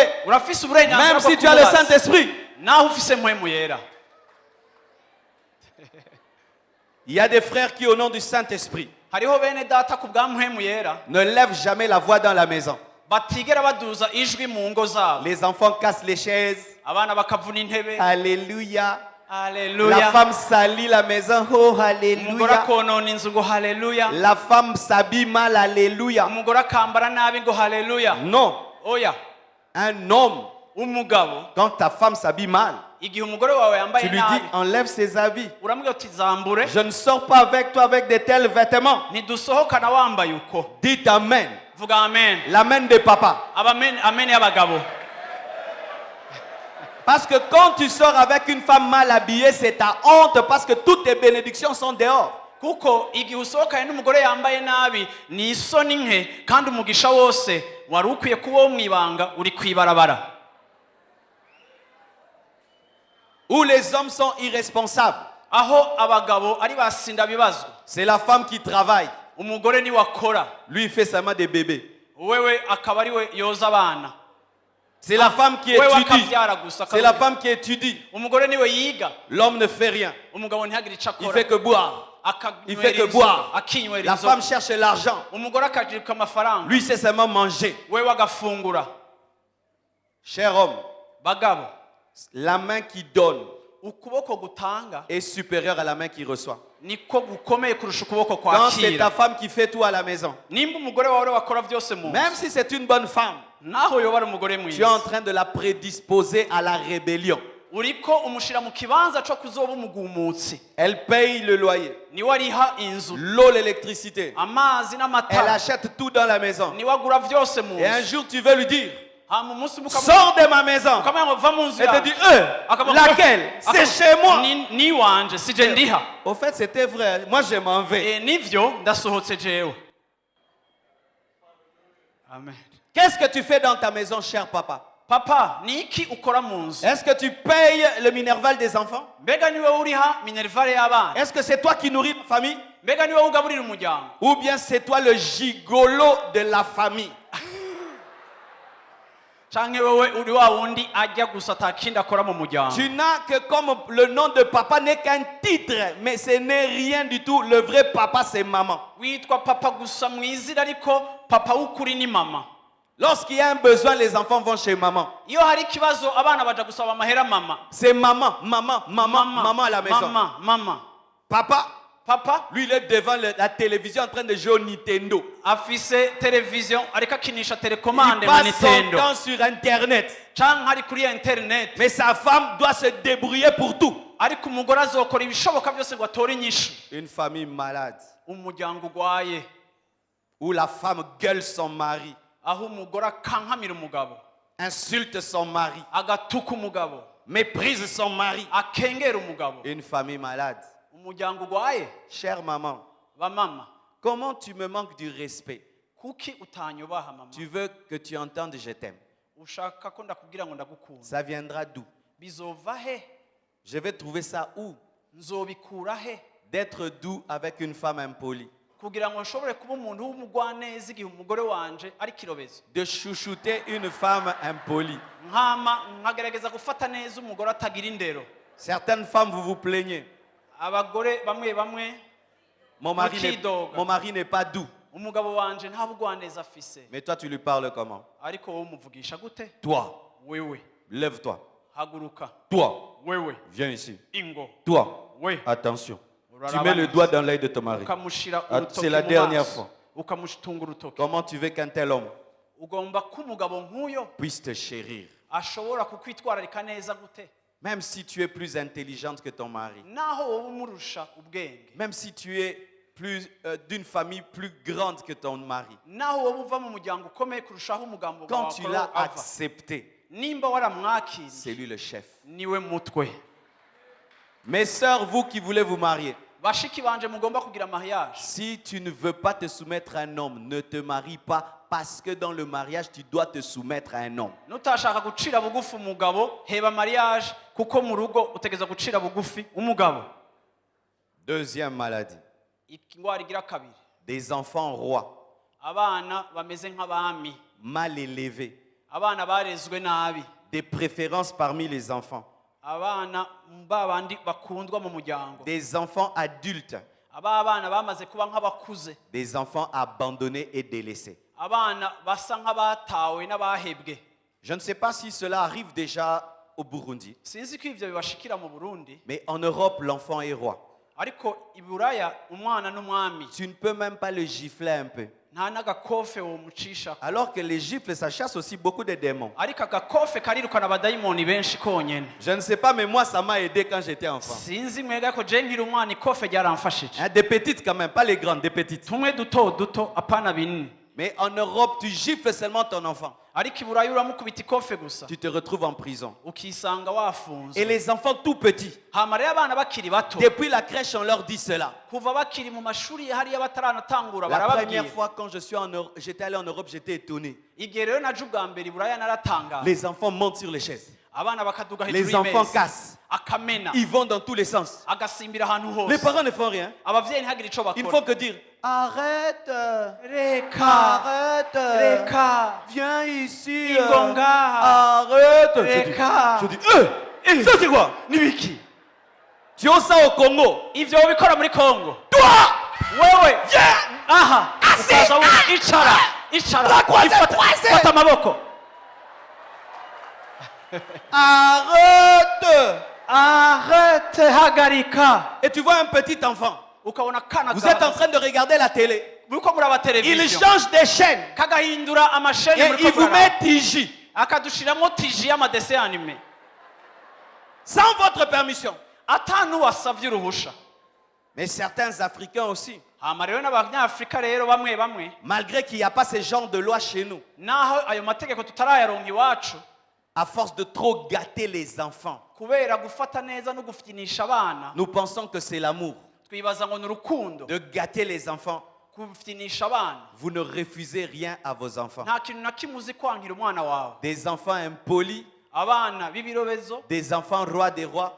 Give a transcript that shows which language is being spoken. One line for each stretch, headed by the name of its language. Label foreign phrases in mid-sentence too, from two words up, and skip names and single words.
Rundi: Urafise uburenganzira
French: Même
Rundi: bwo
French: si tu as le
Rundi: kumubaza.
French: Saint-Esprit.
Rundi: Naho ufise mpwemu yera.
French: Il y a des frères qui, au nom du Saint-Esprit,
Rundi: Hariho bene data ku bwa mpwemu yera
French: ne lèvent jamais la voix dans la maison.
Rundi: batigera baduza ijwi mu ngo zabo.
French: Les enfants cassent les chaises.
Rundi: Abana bakavuna intebe.
French: Alléluia. La
Rundi: Haleluya.
French: femme salit la maison. Oh,
Rundi: Umugore
French: alléluia.
Rundi: akonona inzu ngo haleluya.
French: La femme s'habille mal. Alléluia.
Rundi: Umugore akambara nabi ngo haleluya.
French: Non.
Rundi: Oya,
French: Un homme,
Rundi: umugabo
French: quand ta femme s'habille mal,
Rundi: igihe umugore wawe
French: tu
Rundi: yambaye
French: lui dis
Rundi: nabi
French: enlève ses habits.
Rundi: uramubwira uti zambure,
French: Je ne sors pas avec toi avec de tels vêtements.
Rundi: ntidusohokana wambaye uko.
French: Dites amen.
Rundi: Vuga amen.
French: L'amen de papa.
Rundi: Amen y'abagabo.
French: Parce que quand tu sors avec une femme mal habillée, c'est ta honte parce que toutes tes bénédictions sont dehors.
Rundi: Kuko igihe usohokanye n'umugore yambaye nabi ni isoni nke, kandi umugisha wose wari ukwiye kuba wo mwibanga uri kwibarabara.
French: Où les hommes sont irresponsables.
Rundi: Aho abagabo ari basinda bibazo,
French: C'est la femme qui travaille.
Rundi: umugore ni wakora,
French: Lui, il fait seulement des bébés.
Rundi: wewe akaba ari we yoza abana.
French: C'est la femme qui
Rundi: Wewe
French: étudie.
Rundi: akavyara gusa.
French: C'est la femme qui étudie.
Rundi: Umugore niwe yiga,
French: L'homme ne fait rien.
Rundi: umugabo ntihagire ico
French: Il
Rundi: akora.
French: fait que boire. Il fait que boire.
Rundi: akinywera
French: La
Rundi: inzoga.
French: femme cherche l'argent.
Rundi: Umugore akajibwa amafaranga,
French: Lui, c'est seulement manger.
Rundi: wewe agafungura.
French: Cher homme,
Rundi: Bagabo,
French: la main qui donne
Rundi: ukuboko gutanga
French: est supérieure à la main qui reçoit.
Rundi: niko gukomeye kurusha ukuboko
French: Quand c'est ta
Rundi: kwakira.
French: femme qui fait tout à la maison,
Rundi: Nimba umugore wawe wakora vyose mu
French: même si c'est une bonne femme,
Rundi: naho yoba ari umugore
French: tu es en
Rundi: mwiza,
French: train de la prédisposer à la rébellion.
Rundi: uriko umushira mu kibanza co kuzoba umugumutsi.
French: Elle paye le loyer,
Rundi: Niwe ariha inzu,
French: l'eau, l'électricité.
Rundi: amazi
French: Elle
Rundi: n'amatara,
French: achète tout dans la maison.
Rundi: niwe agura vyose mu
French: Et un
Rundi: nzu.
French: jour, tu veux lui dire,
Rundi: Hama umunsi
French: sors de ma maison.
Rundi: ukamenya ngo va mu nzu
French: Elle te
Rundi: yawe.
French: dit,
Rundi: Akaba-
French: laquelle? C'est chez moi.
Rundi: Ni wanje sije ndiha.
French: Au fait, c'était vrai. Moi, je m'en vais.
Rundi: Nivyo ndasohotse jewe. Amen.
French: Qu'est-ce que tu fais dans ta maison, cher papa?
Rundi: papa ni iki ukora mu nzu?
French: Est-ce que tu payes le minerval des enfants?
Rundi: Mbega niwe uriha minervale y'abana?
French: Est-ce que c'est toi qui nourris la famille?
Rundi: Mbega niwe ugaburira umuryango?
French: Ou bien c'est toi le gigolo de la famille?
Rundi: Canke wewe uri wa wundi ajya gusa atakindi akora mu muryango?
French: Tu n'as que comme le nom de papa n'est qu'un titre, mais ce n'est rien du tout. Le vrai papa, c'est maman.
Rundi: Witwa papa gusa mu izina ariko papa w'ukuri ni mama.
French: Lorsqu'il y a un besoin, les enfants vont chez maman.
Rundi: Iyo hari ikibazo abana baja gusaba amahera mama.
French: C'est maman, maman, maman, maman à la maison.
Rundi: Mama.
French: Papa, lui, il est devant la télévision en train de jouer au Nintendo.
Rundi: afise television ariko akinisha
French: Il
Rundi: telecommande mu
French: passe son
Rundi: Nintendo.
French: temps sur Internet.
Rundi: Canke hari kuri internet.
French: Mais sa femme doit se débrouiller pour tout.
Rundi: Ariko umugore azokora ibishoboka byose ngo atore inyishu.
French: Une famille malade,
Rundi: Umuryango ugwaye
French: où la femme gueule son mari,
Rundi: aho umugore akankamira umugabo,
French: insulte son mari,
Rundi: agatuka umugabo,
French: méprise son mari.
Rundi: akengera umugabo.
French: Une famille malade.
Rundi: Umuryango ugwaye.
French: Chère maman,
Rundi: Bamama,
French: comment tu me manques du respect?
Rundi: kuki utanyubaha mama?
French: Tu veux que tu entendes je t'aime.
Rundi: Ushaka ko ndakubwira ngo ndagukunda.
French: Ça viendra d'où?
Rundi: Bizova he?
French: Je vais trouver ça où?
Rundi: Nzobikura he?
French: D'être doux avec une femme impolie.
Rundi: Kugira ngo nshobore kuba umuntu w'umugwaneza igihe umugore wanje ari kirobezo.
French: De chouchouter une femme impolie.
Rundi: Nkama nkagerageza gufata neza umugore atagira indero.
French: Certaines femmes, vous vous plaignez.
Rundi: Abagore bamwe
French: Mon mari n'est pas doux.
Rundi: umugabo wanje nta bugwaneza afise.
French: Mais toi, tu lui parles comment?
Rundi: Ariko wowe umuvugisha gute?
French: Toi,
Rundi: Wewe
French: lève-toi.
Rundi: haguruka.
French: Toi,
Rundi: Wewe
French: viens ici.
Rundi: ingo.
French: Toi,
Rundi: We
French: attention. Tu mets le doigt dans l'œil de ton mari.
Rundi: ukamushira
French: Ah,
Rundi: urutoki
French: c'est la
Rundi: mu
French: dernière
Rundi: maso,
French: fois.
Rundi: ukamushitunga urutoki.
French: Comment tu veux qu'un tel homme
Rundi: Ugomba ko umugabo nk'uyo
French: puisse te chérir?
Rundi: ashobora kukwitwararika neza gute?
French: Même si tu es plus intelligente que ton mari.
Rundi: Naho wowe umurusha ubwenge,
French: Même si tu es plus d'une famille plus grande que ton mari.
Rundi: naho wowe uva mu muryango ukomeye kurushaho umugambo
French: Quand
Rundi: wawe
French: tu
Rundi: ko
French: l'as
Rundi: ava.
French: accepté,
Rundi: Nimba waramwakiriye
French: c'est lui le chef.
Rundi: niwe mutwe.
French: Mes sœurs, vous qui voulez vous marier,
Rundi: Bashiki banje mugomba kugira mariage.
French: si tu ne veux pas te soumettre à un homme, ne te marie pas parce que dans le mariage, tu dois te soumettre à un homme.
Rundi: Nutashaka gucira bugufi umugabo, heba mariage kuko mu rugo utegeza gucira bugufi umugabo.
French: Deuxième maladie,
Rundi: Ingwara igira kabiri.
French: des enfants rois,
Rundi: Abana bameze nk'abami.
French: mal élevés,
Rundi: Abana barezwe nabi.
French: des préférences parmi les enfants,
Rundi: Abana babandi bakundwa mu muryango.
French: des enfants adultes,
Rundi: Abana bamaze kuba nk'abakuze.
French: des enfants abandonnés et délaissés.
Rundi: Abana basa nk'abatawe n'abahebwe.
French: Je ne sais pas si cela arrive déjà au Burundi,
Rundi: Sinzi ko ivyo bibashikira mu Burundi,
French: mais en Europe, l'enfant est roi.
Rundi: ariko i Buraya umwana n'umwami.
French: Tu ne peux même pas le gifler un peu.
Rundi: Nta n'agakofe womucisha.
French: Alors que les gifles, ça chasse aussi beaucoup de démons.
Rundi: Ariko agakofe karirukana abadayimoni benshi konyene.
French: Je ne sais pas, mais moi, ça m'a aidé quand j'étais enfant.
Rundi: Sinzi mwega ko je nkiri umwana ikofe ryaramfashije.
French: Hein, des petites quand même, pas les grandes, des petites.
Rundi: Tumwe duto apana binini.
French: Mais en Europe, tu gifles seulement ton enfant.
Rundi: Ariko i Buraya uramukubita ikofe gusa.
French: Tu te retrouves en prison.
Rundi: Ukisanga wafunzwe.
French: Et les enfants tout petits,
Rundi: Hama rero abana bakiri bato.
French: depuis la crèche, on leur dit cela.
Rundi: Kuva bakiri mu mashuri hariya bataranatangura
French: La
Rundi: barababwiye.
French: première fois, quand j'étais allé en Europe, j'étais étonné.
Rundi: Igihe rero naje ubwa mbere i Buraya naratangaye.
French: Les enfants montent sur les chaises.
Rundi: Abana bakaduga
French: Les
Rundi: hejuru
French: enfants
Rundi: y'imeza.
French: cassent.
Rundi: Akamena.
French: Ils vont dans tous les sens.
Rundi: Agasimbira ahantu
French: Les
Rundi: hose.
French: parents ne font rien.
Rundi: Abavyeyi ntihagire ico
French: Ils ne
Rundi: bakora.
French: font que dire arrête,
Rundi: Reka.
French: arrête,
Rundi: Reka.
French: viens ici,
Rundi: Ingonga.
French: arrête.
Rundi: Reka.
French: Je dis, ça c'est quoi?
Rundi: Nibiki.
French: Tu as ça au Congo?
Rundi: Ivyo ubikora muri Kongo.
French: Toi,
Rundi: Wewe.
French: viens.
Rundi: Aha. Asi. Ukaza wumva. Icara. Icara.
French: Croisez.
Rundi: Fata amaboko.
French: Arrête. Arrête. Hagarika. Et tu vois un petit enfant.
Rundi: Ukabona kana
French: Vous êtes en train de regarder la télé.
Rundi: Muriko muraba
French: Il
Rundi: television.
French: change des chaînes
Rundi: Kagahindura amasheni
French: et
Rundi: muriko
French: il vous
Rundi: muraraba.
French: met TJ
Rundi: Akadushiramo tiji y'amadese anime.
French: sans votre permission.
Rundi: Atanu wasavye uruhusha.
French: Mais certains Africains aussi,
Rundi: Hama rero n'abanyafrika rero bamwe
French: malgré qu'il n'y a pas ce genre de loi chez nous,
Rundi: naho ayo mategeko tutarayaronka iwacu
French: à force de trop gâter les enfants,
Rundi: kubera gufata neza no gufitinisha abana
French: nous pensons que c'est l'amour.
Rundi: twibaza ngo ni urukundo
French: De gâter les enfants
Rundi: kufitinisha abana
French: Vous ne refusez rien à vos enfants.
Rundi: nta kintu na kimwe uzi kwankira umwana wawe.
French: Des enfants impolis,
Rundi: Abana b'ibirobezo,
French: des enfants rois des rois,